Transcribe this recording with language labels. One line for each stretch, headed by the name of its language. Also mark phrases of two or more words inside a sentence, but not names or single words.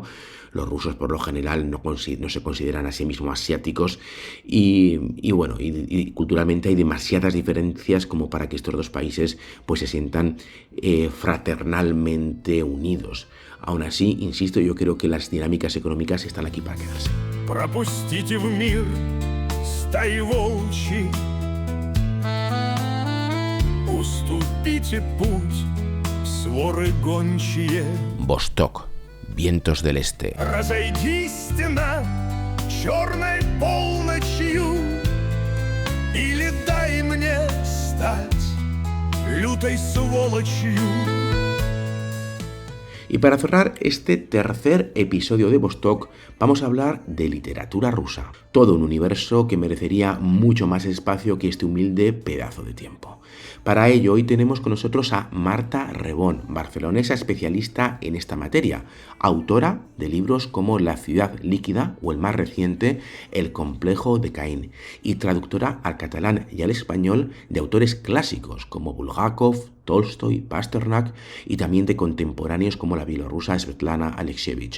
Spanish: Los rusos por lo general no se consideran a sí mismos asiáticos y culturalmente hay demasiadas diferencias como para que estos dos países pues se sientan fraternalmente unidos. Aún así, insisto, yo creo que las dinámicas económicas están aquí para quedarse.
Russian: Пропустите в мир стаи волчьи, уступите путь, своры гончие.
Spanish: Vostok, vientos del este.
Russian: Разойдись стена черной полночью, или дай мне стать лютой сволочью.
Spanish: Y para cerrar este tercer episodio de Vostok, vamos a hablar de literatura rusa. Todo un universo que merecería mucho más espacio que este humilde pedazo de tiempo. Para ello, hoy tenemos con nosotros a Marta Rebón, barcelonesa especialista en esta materia, autora de libros como La ciudad líquida o el más reciente, El complejo de Caín, y traductora al catalán y al español de autores clásicos como Bulgakov, Tolstoy, Pasternak y también de contemporáneos como la bielorrusa Svetlana Alexievich.